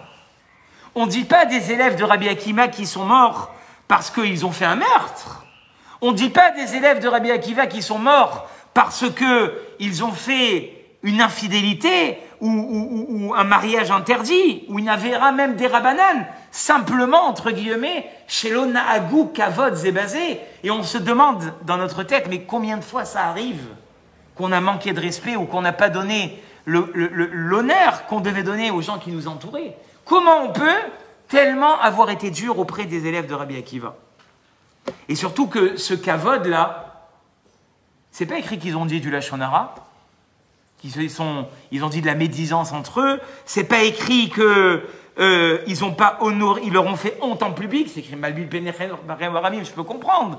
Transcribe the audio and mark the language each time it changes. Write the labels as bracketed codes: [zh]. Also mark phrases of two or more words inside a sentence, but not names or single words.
[fr] On ne dit pas des élèves de Rabbi Akiva qui sont morts parce qu'ils ont fait un meurtre. On ne dit pas des élèves de Rabbi Akiva qui sont morts parce qu'ils ont fait une infidélité ou un mariage interdit, ou une avéra même des rabbanan, simplement, entre guillemets, [he] שלא נהגו כבוד זה בזה. [fr] Et on se demande dans notre tête, mais combien de fois ça arrive qu'on a manqué de respect ou qu'on n'a pas donné l'honneur qu'on devait donner aux gens qui nous entouraient? Comment on peut tellement avoir été dur auprès des élèves de Rabbi Akiva? Et surtout que ce kavod-là, c'est pas écrit qu'ils ont dit du [he] לשון הרע, [fr] ils ont dit de la médisance entre eux, c'est pas écrit que ils ont pas honoré, ils leur ont fait honte en public, c'est écrit [he] מלביל בניכם ברמים, [fr] je peux comprendre.